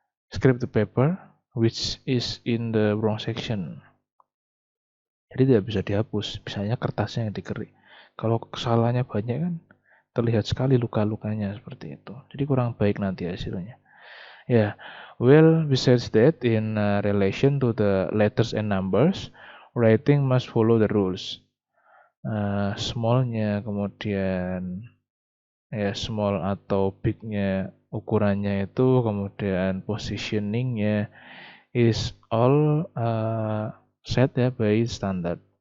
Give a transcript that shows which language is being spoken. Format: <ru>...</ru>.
<en>Scrape the paper which is in the wrong section.</en> <id>Jadi tidak bisa dihapus, misalnya kertasnya yang dikerik. Kalau kesalahannya banyak kan terlihat sekali luka-lukanya seperti itu. Jadi kurang baik nanti hasilnya.</id> <en>Yeah, well, besides that, in relation to the letters and numbers, writing must follow the rules.</en> <id>Smallnya, kemudian ya small atau bignya ukurannya itu, kemudian positioningnya</id> <en>is all set</en> <id>ya</id> <en>by standard.</en>